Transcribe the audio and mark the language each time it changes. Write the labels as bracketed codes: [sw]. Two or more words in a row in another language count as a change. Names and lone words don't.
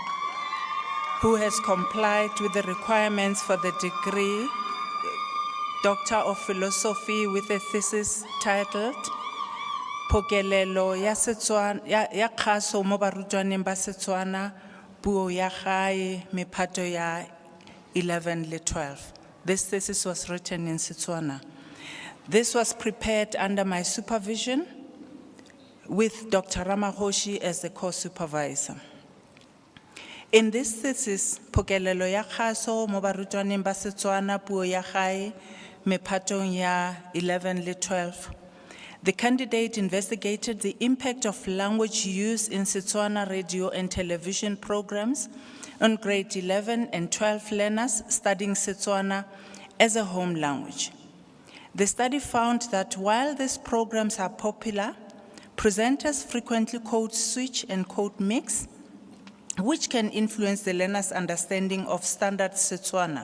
[en] who has complied with the requirements for the degree Doctor of Philosophy with a thesis titled Pokelelo ya Setswana ya kgaso mo barutwaneng ba Setswana puo ya gae mephato ya 11 le 12. This thesis was written in Setswana. This was prepared under my supervision with Dr. Ramahoshi as the co-supervisor. In this thesis, Pokelelo ya kgaso mo barutwaneng ba Setswana puo ya gae mephatong ya 11 le 12, the candidate investigated the impact of language use in Setswana radio and television programs on grade 11 and 12 learners studying Setswana as a home language. The study found that while these programs are popular, presenters frequently code switch and code mix, which can influence the learner's understanding of standard Setswana.